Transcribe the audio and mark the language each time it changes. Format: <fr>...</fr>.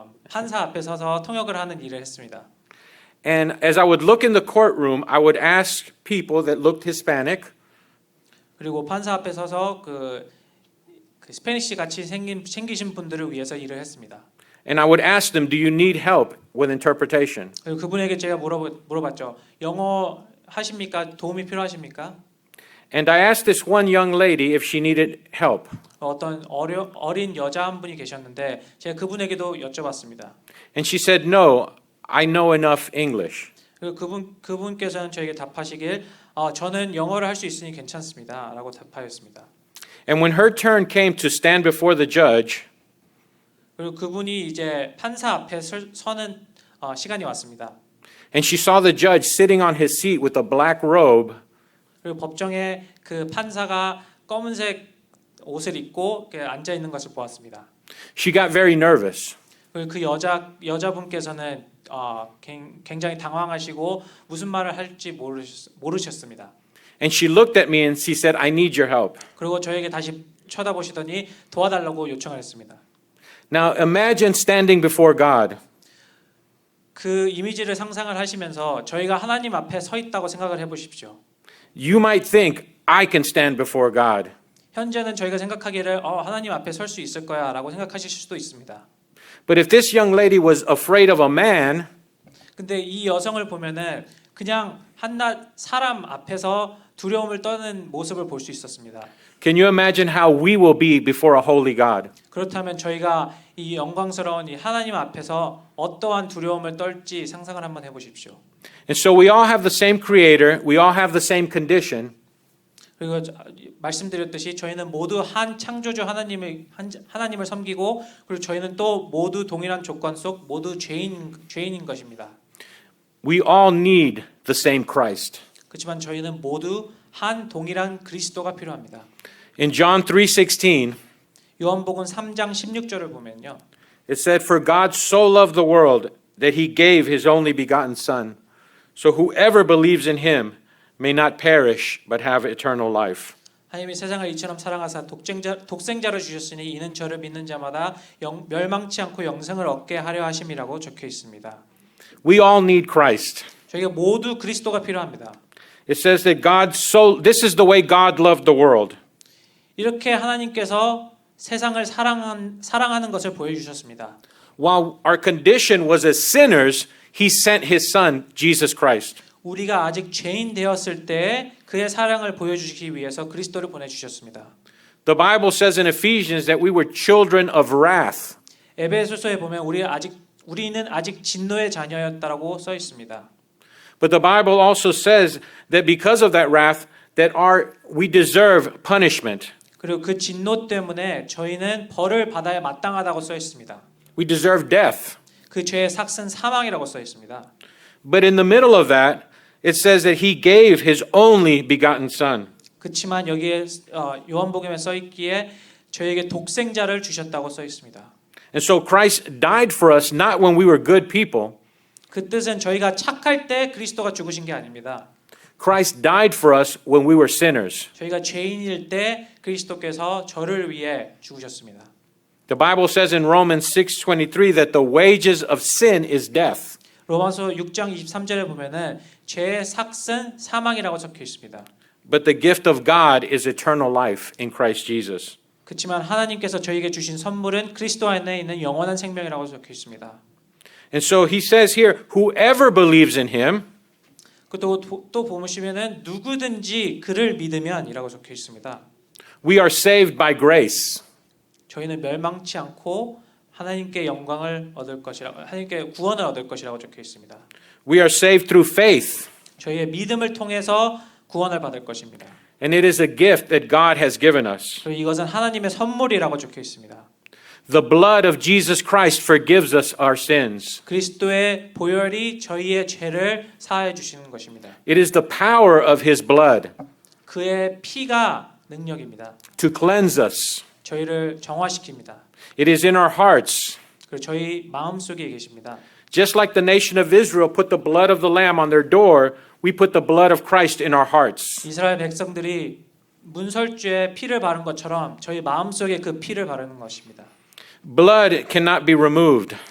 <ko>판사 앞에 서서 통역을 하는 일을 했습니다.</ko> <en>And as I would look in the courtroom, I would ask people that looked Hispanic,</en> <ko>그리고 판사 앞에 서서 그 스페니시 같이 생기신 분들을 위해서 일을 했습니다.</ko> <en>and I would ask them, do you need help with interpretation?</en> <ko>그리고 그분에게 제가 물어봤죠. 영어 하십니까? 도움이 필요하십니까?</ko> <en>And I asked this one young lady if she needed help.</en> <ko>어떤 어린 여자 한 분이 계셨는데 제가 그분에게도 여쭤봤습니다.</ko> <en>And she said, no, I know enough English.</en> <ko>그리고 그분께서는 저에게 답하시길 저는 영어를 할 수 있으니 괜찮습니다라고 답하였습니다.</ko> <en>And when her turn came to stand before the judge,</en> <ko>그리고 그분이 이제 판사 앞에 서는 시간이 왔습니다.</ko> <en>and she saw the judge sitting on his seat with a black robe,</en> <ko>그리고 법정에 그 판사가 검은색 옷을 입고 앉아 있는 것을 보았습니다.</ko> <en>she got very nervous.</en> <ko>그리고 그 여자분께서는 굉장히 당황하시고 무슨 말을 할지 모르셨습니다.</ko> <en>And she looked at me and she said, I need your help.</en> <ko>그리고 저에게 다시 쳐다보시더니 도와달라고 요청을 했습니다.</ko> <en>Now imagine standing before God.</en> <ko>그 이미지를 상상을 하시면서 저희가 하나님 앞에 서 있다고 생각을 해보십시오.</ko> <en>You might think, I can stand before God.</en> <ko>현재는 저희가 생각하기를 하나님 앞에 설 수 있을 거야 라고 생각하실 수도 있습니다.</ko> <en>But if this young lady was afraid of a man,</en> <ko>근데 이 여성을 보면은 그냥 한낱 사람 앞에서 두려움을 떠는 모습을 볼 수 있었습니다.</ko> <en>can you imagine how we will be before a holy God?</en> <ko>그렇다면 저희가 이 영광스러운 이 하나님 앞에서 어떠한 두려움을 떨지 상상을 한번 해보십시오.</ko> <en>And so we all have the same creator, we all have the same condition,</en> <ko>그리고 말씀드렸듯이 저희는 모두 한 창조주 하나님을 섬기고 그리고 저희는 또 모두 동일한 조건 속 모두 죄인인 것입니다.</ko> <en>we all need the same Christ.</en> <ko>그렇지만 저희는 모두 한 동일한 그리스도가 필요합니다.</ko> <en>In John 3:16,</en> <ko>요한복음 3장 16절을 보면요.</ko> <en>it said, For God so loved the world that he gave his only begotten Son, so whoever believes in him may not perish but have eternal life.</en> <ko>하나님이 세상을 이처럼 사랑하사 독생자를 주셨으니 이는 저를 믿는 자마다 멸망치 않고 영생을 얻게 하려 하심이라고 적혀 있습니다.</ko> <en>We all need Christ.</en> <ko>저희가 모두 그리스도가 필요합니다.</ko> <en>It says that this is the way God loved the world.</en> <ko>이렇게 하나님께서 세상을 사랑하는 것을 보여주셨습니다.</ko> <en>While our condition was as sinners, he sent his Son, Jesus Christ.</en> <ko>우리가 아직 죄인 되었을 때 그의 사랑을 보여주시기 위해서 그리스도를 보내주셨습니다.</ko> <en>The Bible says in Ephesians that we were children of wrath.</en> <ko>에베소서에 보면 우리는 아직 진노의 자녀였다라고 써 있습니다.</ko> <en>But the Bible also says that because of that wrath, we deserve punishment.</en> <ko>그리고 그 진노 때문에 저희는 벌을 받아야 마땅하다고 써 있습니다.</ko> <en>We deserve death.</en> <ko>그 죄의 삭은 사망이라고 써 있습니다.</ko> <en>But in the middle of that, it says that he gave his only begotten Son.</en> <ko>그렇지만 여기에 요한복음에 써 있기에 저에게 독생자를 주셨다고 써 있습니다.</ko> <en>And so Christ died for us not when we were good people.</en> <ko>그 뜻은 저희가 착할 때 그리스도가 죽으신 게 아닙니다.</ko> <en>Christ died for us when we were sinners.</en> <ko>저희가 죄인일 때 그리스도께서 저를 위해 죽으셨습니다.</ko> <en>The Bible says in Romans 6:23 that the wages of sin is death.</en> <ko>로마서 6장 23절에 보면은 죄의 삭은 사망이라고 적혀 있습니다.</ko> <en>But the gift of God is eternal life in Christ Jesus.</en> <ko>그렇지만 하나님께서 저희에게 주신 선물은 그리스도 안에 있는 영원한 생명이라고 적혀 있습니다.</ko> <en>And so he says here, whoever believes in him,</en> <ko>또 보시면은 누구든지 그를 믿으면이라고 적혀 있습니다.</ko> <en>we are saved by grace.</en> <ko>저희는 멸망치 않고 하나님께 영광을 얻을 것이라고 하나님께 구원을 얻을 것이라고 적혀 있습니다.</ko> <en>We are saved through faith.</en> <ko>저희의 믿음을 통해서 구원을 받을 것입니다.</ko> <en>And it is a gift that God has given us.</en> <ko>그리고 이것은 하나님의 선물이라고 적혀 있습니다.</ko> <en>The blood of Jesus Christ forgives us our sins.</en> <ko>그리스도의 보혈이 저희의 죄를 사하여 주시는 것입니다.</ko> <en>It is the power of his blood</en> <ko>그의 피가 능력입니다.</ko> <en>to cleanse us.</en> <ko>저희를 정화시킵니다.</ko> <en>It is in our hearts.</en> <ko>그리고 저희 마음속에 계십니다.</ko> <en>Just like the nation of Israel put the blood of the lamb on their door, we put the blood of Christ in our hearts.</en> <ko>이스라엘 백성들이 문설주에 피를 바른 것처럼 저희 마음속에 그 피를 바르는 것입니다.</ko> <en>Blood cannot be removed.</en>